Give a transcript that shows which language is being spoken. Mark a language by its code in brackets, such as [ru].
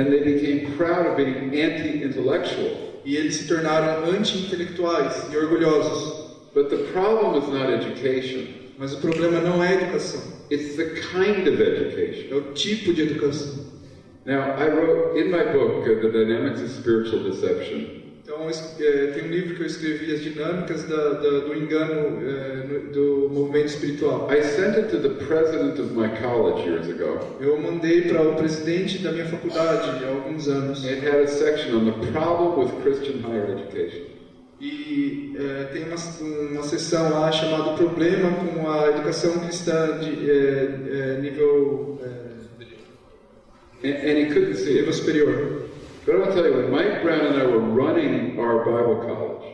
[en] And they became proud of being anti-intellectual. [pt] E eles se tornaram anti-intelectuais e orgulhosos. [en] But the problem is not education. [pt] Mas o problema não é a educação. [en] It's the kind of education. [pt] É o tipo de educação. [en] Now, I wrote in my book, The Dynamics of Spiritual Deception. [pt] Então, tem um livro que eu escrevi, As Dinâmicas do Engano do Movimento Espiritual. [en] I sent it to the president of my college years ago. [pt] Eu mandei para o presidente da minha faculdade há alguns anos. [en] It had a section on the problem with Christian higher education. [pt] E tem uma sessão lá chamada Problema com a Educação Cristã de nível [en] and he couldn't see [pt] nível [en] it. [pt] superior. [en] But I want to tell you, when Mike Brown and I were running our Bible college,